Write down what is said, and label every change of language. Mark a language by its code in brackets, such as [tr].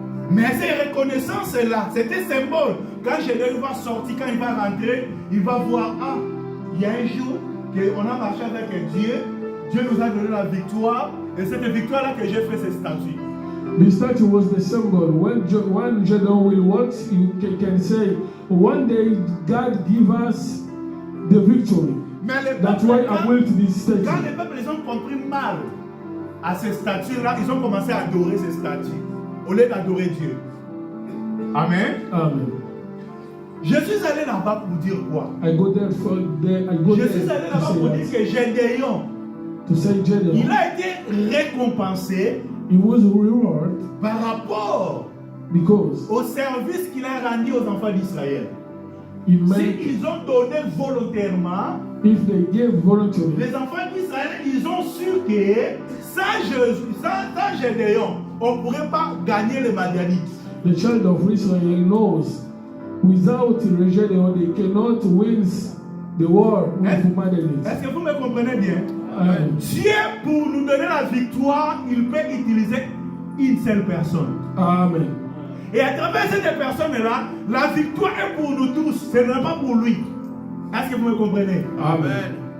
[fr] Mais ces reconnaissances-là, c'était symbole. Quand Gédéon va sortir, quand il va rentrer, il va voir, ah, il y a un jour qu'on a marché avec Dieu, Dieu nous a donné la victoire, et c'est cette victoire-là que j'ai fait ces statues. [en] The statue was the symbol. When Gédéon will walk, you can say, one day God give us the victory. [fr] Mais les [en] That's [fr] peuples, [en] why I built this statue. [fr] quand les peuples ils ont compris mal à ces statues-là, ils ont commencé à adorer ces statues, au lieu d'adorer Dieu. Amen. Amen. Je suis allé là-bas pour dire quoi? [en] I go there for there. [fr] Je suis allé là-bas pour dire que Gédéon, [en] to say Gédéon, [fr] il a été récompensé [en] he was rewarded [fr] par rapport [en] because [fr] au service qu'il a rendu aux enfants d'Israël. [en] he made, [fr] S'ils ont donné volontairement, [en] if they gave voluntarily, [fr] les enfants d'Israël, ils ont su que sans Gédéon, on ne pourrait pas gagner les Madianites. [en] the child of Israel knows without Gédéon they cannot win the war with Madianites. [fr] Est-ce que vous me comprenez bien? Amen. Dieu, pour nous donner la victoire, il peut utiliser une seule personne. Amen. Et à travers cette personne-là, la victoire est pour nous tous, ce n'est pas pour lui. Est-ce que vous me comprenez? Amen.